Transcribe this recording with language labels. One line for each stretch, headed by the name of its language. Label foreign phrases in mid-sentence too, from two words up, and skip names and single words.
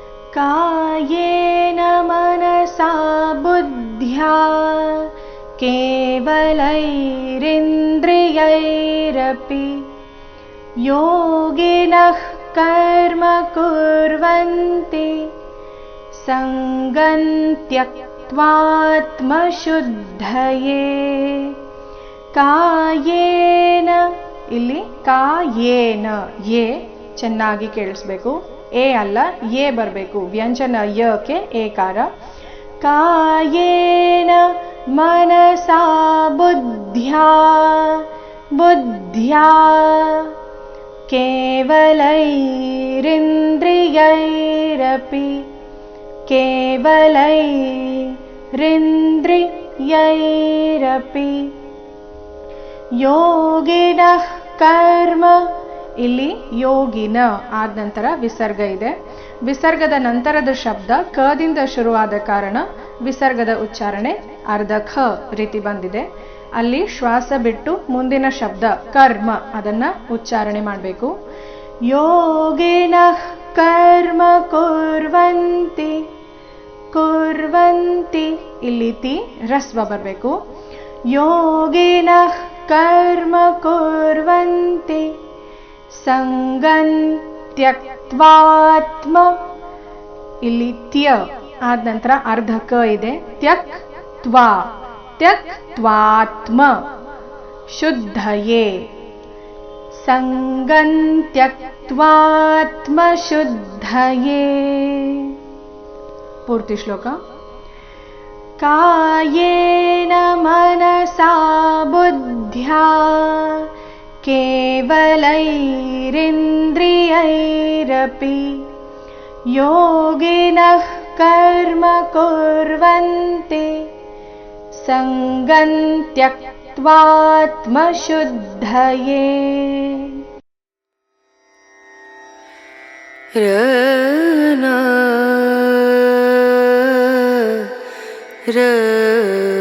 Sanskrit: कायेन मनसा बुद्ध्या केवलैरिन्द्रियैरपि योगिनः कर्म कुर्वन्ति संगं त्यक्त्वात्मशुद्धये ಕಾಯೇನ
Kannada: ಇಲ್ಲಿ ಕಾಯೇನ ಯೇ ಚೆನ್ನಾಗಿ ಕೇಳಿಸ್ಬೇಕು. ಎ ಅಲ್ಲ ಯೇ ಬರಬೇಕು. ವ್ಯಂಜನ ಯಕ್ಕೆ ಏಕಾರ.
Sanskrit: ಕಾಯೇನ ಮನಸಾ ಬುದ್ಧ್ಯಾ ಬುದ್ಧ್ಯಾ ಕೇವಲೈರಿಂದ್ರಿಯೈರಪಿ ಕೇವಲೈರಿಂದ್ರಿಯೈರಪಿ ಯೋಗಿನಃ ಕರ್ಮ
Kannada: ಇಲ್ಲಿ ಯೋಗಿನ ಆದ ನಂತರ ವಿಸರ್ಗ ಇದೆ. ವಿಸರ್ಗದ ನಂತರದ ಶಬ್ದ ಕದಿಂದ ಶುರುವಾದ ಕಾರಣ ವಿಸರ್ಗದ ಉಚ್ಚಾರಣೆ ಅರ್ಧ ಖ ರೀತಿ ಬಂದಿದೆ. ಅಲ್ಲಿ ಶ್ವಾಸ ಬಿಟ್ಟು ಮುಂದಿನ ಶಬ್ದ ಕರ್ಮ ಅದನ್ನ ಉಚ್ಚಾರಣೆ ಮಾಡಬೇಕು.
Sanskrit: ಯೋಗಿನಃ ಕರ್ಮ ಕುರ್ವಂತಿ ಕುರ್ವಂತಿ
Kannada: ಇಲ್ಲಿ ತಿ ರಸ್ವ ಬರಬೇಕು.
Sanskrit: ಯೋಗಿನಃ ಕರ್ಮ ಕುರ್ವಂತಿ ಸಂಗಂ ತ್ಯಕ್ತ್ವಾತ್ಮ
Kannada: ಇಲ್ಲಿ ತ್ಯ ಆದ ನಂತರ ಅರ್ಧ ಕ ಇದೆ.
Sanskrit: ತ್ಯಕ್ ತ್ವಾ ತ್ಯಕ್ತ್ವಾತ್ಮ ಶುದ್ಧಯೇ ಸಂಗಂ ತ್ಯಕ್ತ್ವಾತ್ಮ ಶುದ್ಧಯೇ.
Kannada: ಪೂರ್ತಿ ಶ್ಲೋಕ.
Sanskrit: ಕಾಯೇನ ಮನಸಾ ಬುದ್ಧ್ಯಾ ಕೇವಲೈರಿಂದ್ರಿಯೈರಪಿ ಯೋಗಿನಃ ಕರ್ಮ ಕುರ್ವಂತಿ ಸಂಗಂ ತ್ಯಕ್ತ್ವಾತ್ಮಶುದ್ಧಯೇ. ರ